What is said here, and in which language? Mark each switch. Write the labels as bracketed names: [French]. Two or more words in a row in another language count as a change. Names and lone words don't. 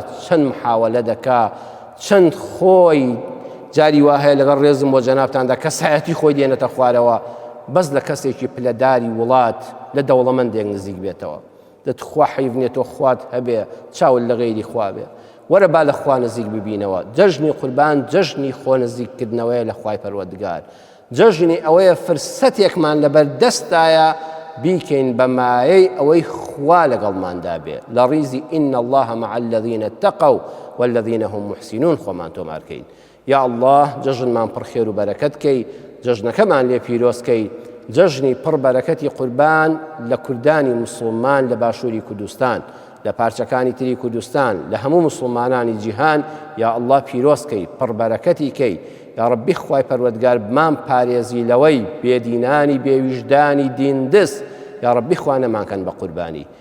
[Central Kurdish] چەند محاولە دەکا چەند خۆی جاری وا هەیە لەگەڵ ڕێزم بۆ جەنابتاندا کەسایەتی خۆی دێنێتە خوارەوە بەس لە کەسێکی پلەداری وڵات لە دەوڵەمەندێک نزیک بێتەوە دەتخوا حیڤنێتەوە خوات هەبێ چاول لە غەیری خوا بێ وەرە با لە خوا نزیک ببینەوە جەژنی قوربان جەژنی خۆ نزیککردنەوەیە لە خوای پەروەردگار جەژنی ئەوەیە فرسەتێکمان لەبەر دەستایە بیکەین بە مایەی ئەوەی خوا لەگەڵماندا بێ لە ڕیزی [Arabic] إن الله مع الذين اتقوا والذين هم محسنون [Central Kurdish] خۆمان تۆمارکەین [Arabic] یا الله [Central Kurdish] جەژنمان پڕ خێر و بەرەکەت کەی جەژنەکەمان لێ پیرۆزکەی جەژنی پڕ بەرەکەتی قوربان لە کوردانی موسڵمان لە باشووری کوردستان لە پارچەکانی تری کوردستان لە هەموو موسڵمانانی جیهان [Arabic] یا الله [Central Kurdish] پیرۆزکەی پڕ بەرەکەتی کەی [Arabic] یا ڕەبی [Central Kurdish] خوای پەروەردگار بمان پارێزی لەوەی بێدینانی بێویژدانی دین دەست [Arabic] یا ڕەبی [Central Kurdish] خوا نەمانکەن بە قوربانی